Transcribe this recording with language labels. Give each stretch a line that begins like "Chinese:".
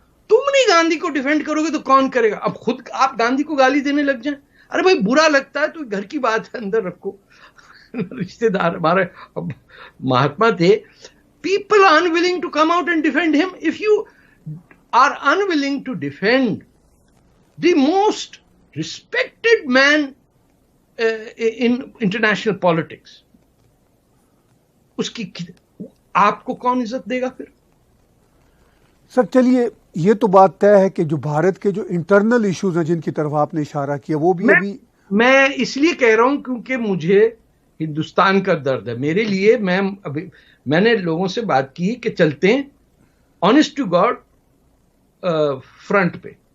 Urdu: تم نہیں گاندھی کو ڈیفینڈ کرو گے تو کون کرے گا؟ اب خود آپ گاندھی کو گالی دینے لگ جائیں. ارے بھائی برا لگتا ہے تو گھر کی بات ہے, اندر رکھو. رشتے دار ہمارے مہاتما تھے.
English: People are unwilling to come out and defend him. If you are unwilling to defend the most respected man in international politics,
Urdu: اس کی آپ کو کون عزت دے گا پھر؟ سر چلیے یہ تو بات طے ہے کہ جو بھارت کے جو انٹرنل ایشوز ہیں جن کی طرف آپ نے اشارہ کیا وہ بھی ابھی میں اس لیے کہہ رہا ہوں کیونکہ مجھے ہندوستان کا درد ہے. میرے لیے میں نے لوگوں سے بات کی کہ چلتے ہیں
English: honest to God
Urdu: فرنٹ پہ,